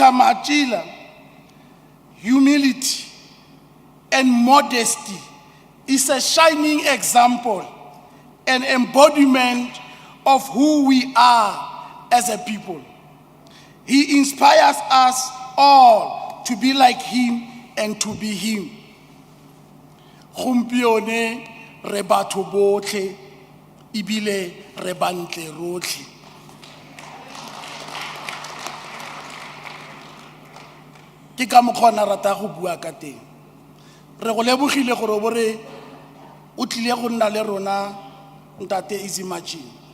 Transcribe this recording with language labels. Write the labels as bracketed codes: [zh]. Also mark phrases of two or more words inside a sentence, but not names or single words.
[en] Machila, humility and modesty is a shining example and embodiment of who we are as a people. He inspires us all to be like him and to be him. [tn] Gompieno re batho botlhe ibile re bantle rotlhe. Ke ka mokgwa na rata go bua ka teng. Re go lebogile gore bore o tlile go nna le rona ntate Easy Machine.